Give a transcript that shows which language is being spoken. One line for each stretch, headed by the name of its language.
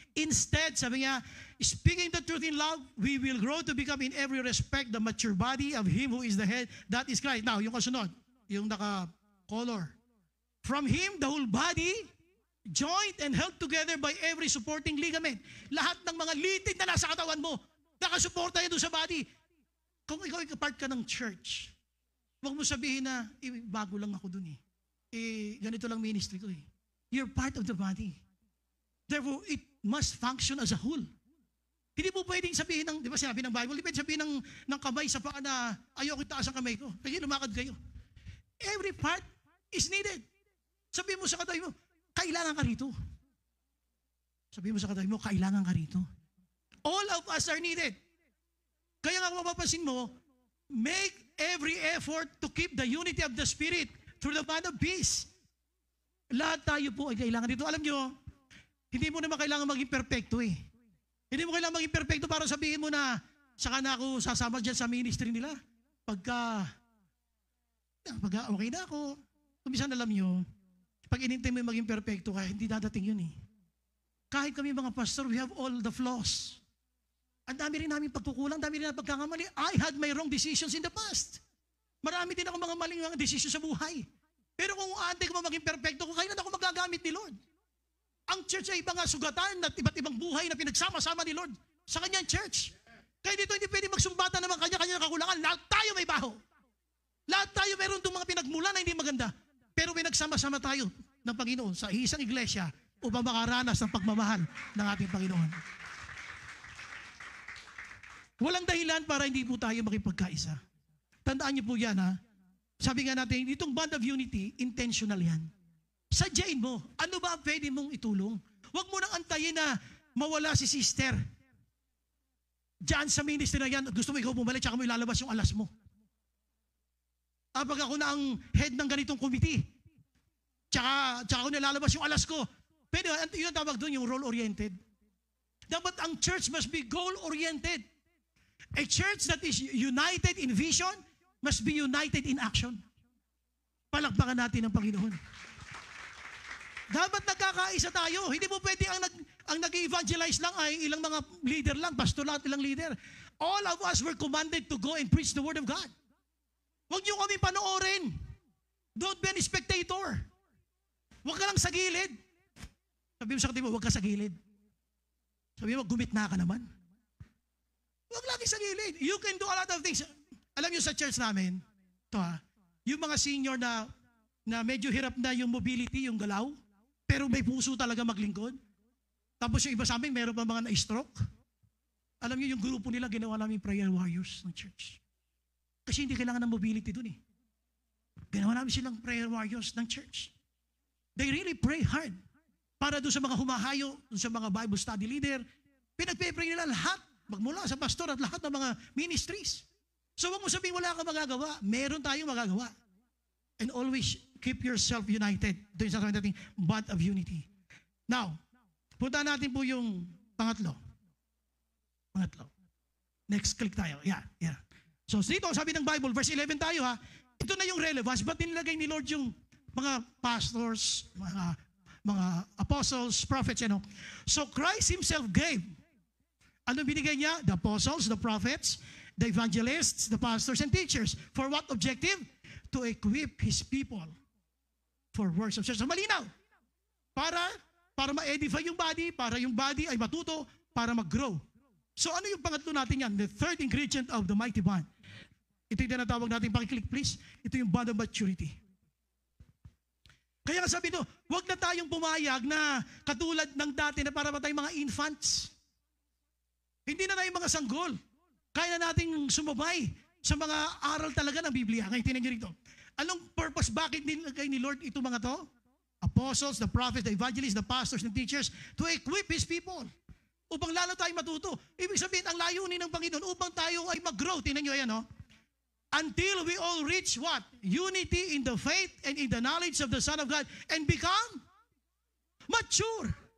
English: Instead,
Filipino: sabi niya,
English: speaking the truth in love, we will grow to become in every respect the mature body of Him who is the head, that is Christ. Now,
Filipino: yung kasunod, yung naka-color.
English: From Him, the whole body, joined and held together by every supporting ligament.
Filipino: Lahat ng mga litid na nasa katawan mo, nakasuporta yan doon sa body. Kung ikaw part ka ng church, huwag mo sabihin na, bago lang ako doon ganito lang ministry ko
English: You're part of the body. Therefore, it must function as a whole.
Filipino: Hindi mo pwedeng sabihin di ba sinabi ng Bible, hindi pwedeng sabihin ng kamay sa paa na, ayoko itaas ang kamay ko. Kaya lumakad kayo.
English: Every part is needed.
Filipino: Sabihin mo sa katabi mo, kailangan ka rito. Sabihin mo sa katabi mo, kailangan ka rito.
English: All of us are needed.
Filipino: Kaya nga mapapansin mo,
English: make every effort to keep the unity of the Spirit through the bond of peace.
Filipino: Lahat tayo po ay kailangan dito. Alam nyo, hindi mo naman kailangan maging perfecto Hindi mo kailangan maging perfecto para sabihin mo na saka na ako sasama dyan sa ministry nila. Pagka okay na ako, kumisan alam nyo, pag inintay mo yung maging perfecto ka, hindi dadating yun Kahit kami mga pastor,
English: we have all the flaws.
Filipino: Ang dami rin namin pagkukulang, dami rin namin pagkakamali.
English: I had my wrong decisions in the past.
Filipino: Marami din ako mga maling mga decisions sa buhay. Pero kung aantay ko maging perfecto ko, kailan ako magagamit ni Lord? Ang church ay ibang sugatan at iba't ibang buhay na pinagsama-sama ni Lord sa kanyang church. Kaya dito hindi pwede magsumbatan naman kanya-kanya kakulangan. Lahat tayo may baho. Lahat tayo meron itong mga pinagmula na hindi maganda. Pero pinagsama-sama tayo ng Panginoon sa isang iglesia upang makaranas ng pagmamahal ng ating Panginoon. Walang dahilan para hindi po tayo makipagkaisa. Tandaan niyo po yan Sabi nga natin, itong bond of unity, intentional yan. Sadyain mo, ano ba pwede mong itulong? Huwag mo nang antayin na mawala si sister. Diyan sa ministry na yan, gusto mo ikaw bumalik, tsaka mo ilalabas yung alas mo. Pag ako na ang head ng ganitong committee, tsaka ako nilalabas yung alas ko. Pwede, yun tawag doon, yung role-oriented. Dapat ang
English: church must be goal-oriented. A church that is united in vision, must be united in action.
Filipino: Palakpakan natin ang Panginoon. Dapat nagkakaisa tayo. Hindi mo pwede ang nag-evangelize lang ay ilang mga leader lang, pastor lang, ilang leader.
English: All of us were commanded to go and preach the Word of God.
Filipino: Huwag niyo kami panoorin.
English: Don't be a spectator.
Filipino: Huwag ka lang sa gilid. Sabi mo sa katibo, huwag ka sa gilid. Sabi mo, gumitna ka naman. Huwag lagi sa gilid.
English: You can do a lot of things.
Filipino: Alam niyo sa church namin, yung mga senior na medyo hirap na yung mobility, yung galaw, pero may puso talaga maglingkod. Tapos yung iba sa amin, meron pa mga na-stroke. Alam niyo, yung grupo nila, ginawa namin prayer warriors ng church. Kasi hindi kailangan ng mobility dun eh. Ginawa namin silang prayer warriors ng church.
English: They really pray hard.
Filipino: Para doon sa mga humahayo, doon sa mga Bible study leader, pinagpe-pray nila lahat, magmula sa pastor at lahat ng mga ministries. So wag mo sabihin wala kang magagawa. Meron tayong magagawa.
English: And always keep yourself united.
Filipino: Ito yung sasabihin natin,
English: bond of unity.
Filipino: Now, punta natin po yung pangatlo. Next, click tayo. Yeah. So dito, sabi ng Bible, verse 11 tayo ha. Ito na yung relevance. Ba't nilagay ni Lord yung mga pastors, mga apostles, prophets,
English: So Christ Himself gave.
Filipino: Ano binigay niya?
English: The apostles, the prophets, the evangelists, the pastors, and teachers. For what objective? To equip His people for works of service.
Filipino: So malinaw. Para ma-edify yung body, para yung body ay matuto, para mag-grow. So ano yung pangatlo natin yan?
English: The third ingredient of the mighty bond.
Filipino: Ito yung tinatawag natin, pakiclick please. Ito yung bond of maturity. Kaya nga sabi nyo, huwag na tayong pumayag na katulad ng dati na para ba tayong mga infants. Hindi na tayong mga sanggol. Kaya na nating sumabay sa mga aral talaga ng Biblia. Ngayon, tinan nyo rito. Anong purpose? Bakit nilagay ni Lord ito mga to?
English: Apostles, the prophets, the evangelists, the pastors, and teachers to equip His people.
Filipino: Upang lalo tayong matuto. Ibig sabihin, ang layunin ng Panginoon upang tayo ay mag-grow. Tinan nyo yan,
English: until we all reach what? Unity in the faith and in the knowledge of the Son of God and become mature.